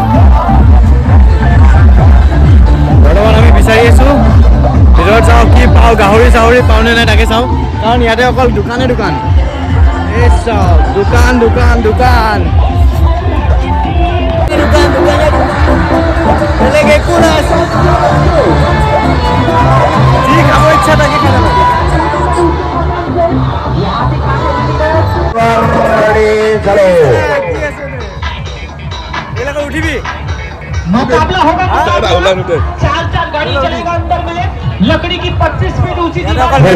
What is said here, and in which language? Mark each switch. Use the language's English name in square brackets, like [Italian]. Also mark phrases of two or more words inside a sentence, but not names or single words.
[Assamese] বৰ্তমান আমি বিচাৰি আছোঁ ভিতৰত চাওঁ কি পাওঁ গাহৰি চাহৰি পাওঁ নে নাই তাকে চাওঁ কাৰণ ইয়াতে অকল দোকানে দোকান এই চাওক দোকান বেলেগ একো নাই যি খাব ইচ্ছা তাকে খাব उठिबी [Hindi] मुकाबला होगा 4 गाड़ी चलेगा अंदर में लकड़ी की 25 फीट ऊंची दीवार